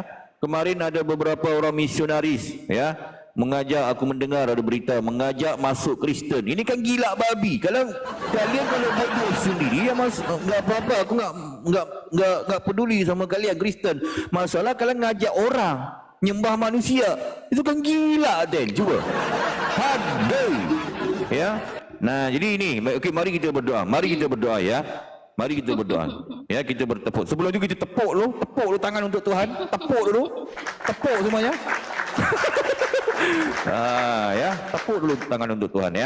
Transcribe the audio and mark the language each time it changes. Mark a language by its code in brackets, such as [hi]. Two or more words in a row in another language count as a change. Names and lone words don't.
[id] Kemarin ada beberapa orang misionaris, ya, mengajak, aku mendengar ada berita mengajak masuk Kristen. Ini kan gila babi. Kalian kalau bodoh sendiri ya enggak apa-apa. Aku enggak peduli sama kalian Kristen. Masalah kalian ngajak orang nyembah manusia. Itu kan gila, Den. Cuba. Hadai. Ya. Nah, jadi ini, okey, mari kita berdoa. Mari kita berdoa, ya. Mari kita berdoa. Ya, kita bertepuk. Sebelum itu kita tepuk dulu tangan untuk Tuhan. Tepuk dulu. Tepuk semuanya. Ya, tepuk dulu tangan untuk Tuhan, ya.